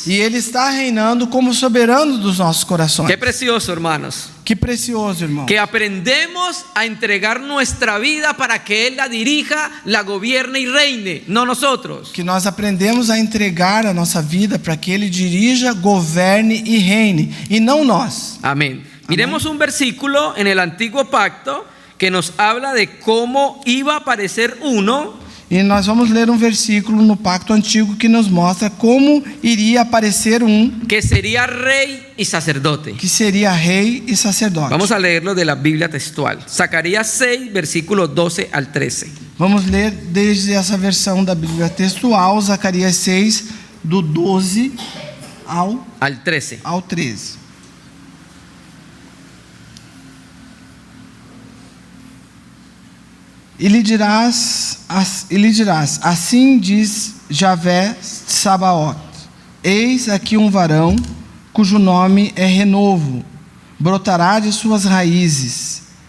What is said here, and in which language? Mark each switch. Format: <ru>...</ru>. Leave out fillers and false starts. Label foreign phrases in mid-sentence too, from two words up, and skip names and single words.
<pt>E ele está reinando como soberano dos nossos corações.</pt> <es>Qué precioso, hermanos.</es> <pt>Que precioso, irmão.</pt> <es>Que aprendemos a entregar nuestra vida para que Él la dirija, la gobierne y reine, no nosotros.</es> <pt>Que nós aprendemos a entregar a nossa vida para que ele dirija, governe e reine, e não nós.</pt> <es>Amén. Miremos un versículo en el Antiguo Pacto que nos habla de cómo iba a aparecer uno</es> <pt>E nós vamos ler um versículo no Pacto Antigo que nos mostra como iria aparecer</pt> <es>que sería rey y sacerdote.</es> <pt>que seria rei e sacerdote.</pt> <es>Vamos a leerlo de la Biblia textual. Zacarías 6, versículos 12 al 13.</es> <pt>Vamos ler desde essa versão da Bíblia textual, Zacarias 6, do 12</pt> <es>Al 13.</es> <pt>ao 13. E lhe dirás, assim diz Javé Sabaoth: eis aqui um varão, cujo nome é Renovo, brotará de suas raízes,</pt>